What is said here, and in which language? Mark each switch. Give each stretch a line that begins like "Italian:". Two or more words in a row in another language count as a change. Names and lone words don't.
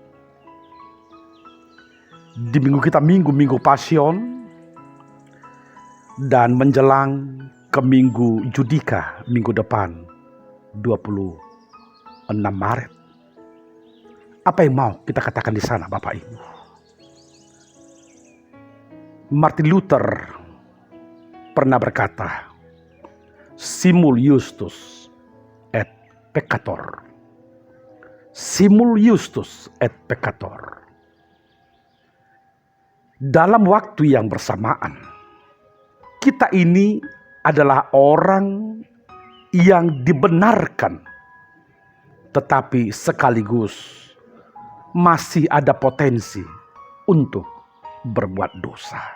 Indonesian: Di minggu kita, minggu Pasion, dan menjelang ke minggu Judika minggu depan 26 Maret. Apa yang mau kita katakan di sana, Bapak Ibu? Martin Luther pernah berkata,
Latin: simul justus et peccator. Simul justus et peccator.
Indonesian: Dalam waktu yang bersamaan, kita ini adalah orang yang dibenarkan, tetapi sekaligus masih ada potensi untuk berbuat dosa.